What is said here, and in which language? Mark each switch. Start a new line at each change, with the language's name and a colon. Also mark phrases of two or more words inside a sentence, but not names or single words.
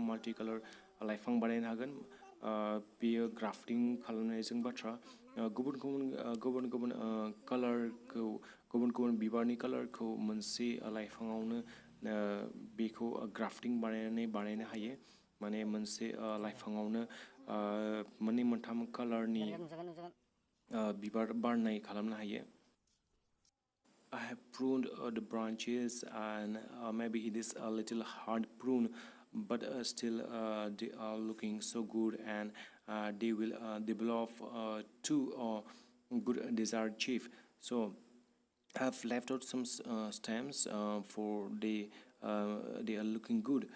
English: multi colour
Bodo: लाइफां बानायनो हागोन बेयो ग्राफ्टिं खालामनायजों बाथ्रा गुबुन गुबुन कालारखौ गुबुन गुबुन बिबारनि कालारखौ मोनसे लाइफाङावनो बेखौ ग्राफ्टिं बानायनो हायो माने मोनसे लाइफाङावनो मोननै मोनथाम कालारनि बिबार बारनाय खालामनो हायो
English: I have pruned the branches, and maybe it is a little hard prune, but still they are looking so good, and they will develop to good desired shape. So I have left out some stems for they are looking good.